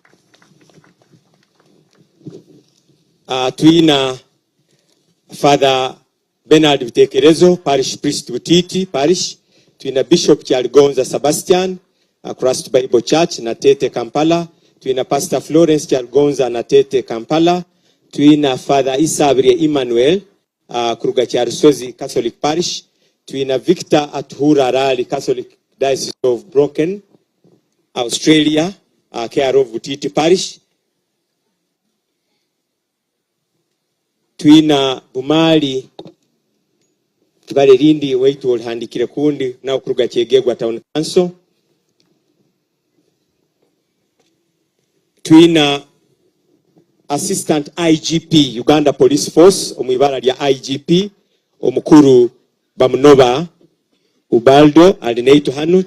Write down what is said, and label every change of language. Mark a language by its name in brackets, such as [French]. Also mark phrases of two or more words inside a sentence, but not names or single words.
[Tooro] Twina Father Bernard Bitekerezo [English] Parish Priest [Tooro] Butiti Parish. Twina Bishop Kyaligonza Sebastian Christ Bible Church na Tete Kampala. Twina Pastor Florence Kyaligonza na Tete Kampala. Twina Father Isabrie Emmanuel Kruga Kyarisozi Catholic Parish. Twina Victor Atuhura Rali Catholic Diocese of Broken Australia [English] care of [Tooro] Butiti Parish. Twina Bumali Kibale Lindi weitu olhandikire kundi na Kruga Kyegegwa Town Council. Twina Assistant IGP Uganda Police Force omwibara lya IGP omukuru Bamunoba Ubaldo alinaitu hanu.